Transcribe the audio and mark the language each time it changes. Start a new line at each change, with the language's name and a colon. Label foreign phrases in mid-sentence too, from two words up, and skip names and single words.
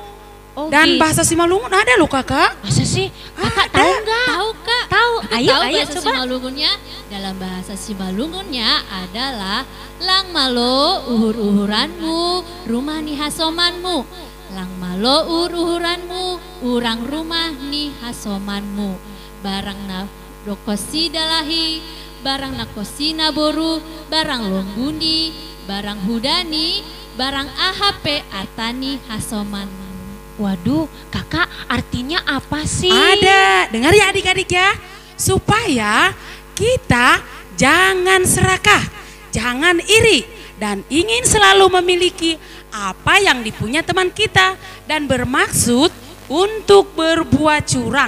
Indonesian: Oh, Dan gitu. bahasa Simalungun ada loh kakak. Masa sih? Kakak Ada. tahu nggak? Tahu kak? Tahu. Ayo, Tahu ayo bahasa coba. Simalungunnya? Dalam bahasa Simalungunnya adalah
Batak Simalungun: lang malo uhur-uhuranmu, rumah ni hasomanmu. Lang malo uhur-uhuranmu, urang rumah ni hasomanmu. Barang na dokosi dalahi, barang na kosi naboru, barang lombundi, barang hudani, barang AHP atani hasomanmu.
Indonesian: Waduh, kakak artinya apa sih? Ada, dengar ya adik-adik ya, supaya kita jangan serakah, jangan iri, dan ingin selalu memiliki apa yang dipunya teman kita dan bermaksud untuk berbuat curang.